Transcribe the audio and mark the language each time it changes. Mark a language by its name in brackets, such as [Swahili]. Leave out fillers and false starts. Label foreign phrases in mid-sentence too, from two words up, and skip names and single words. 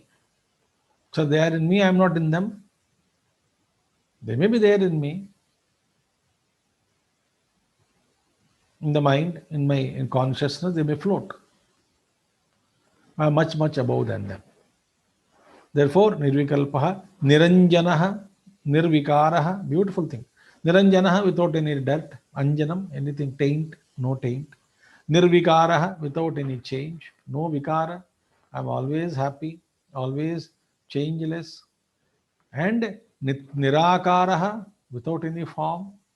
[English] So they are in me, I am not in them. They may be there in me, in the mind, in consciousness, they may float. I am much, much above than them. Therefore, [Sanskrit] nirvikalpaha, niranjanaha, nirvikaraha, [English] beautiful thing. Niranjanaha without any dirt, anjanam, anything taint, no taint. Nirvikara, without any change. No vikara. I'm always happy, always changeless. And nirakara, without any form.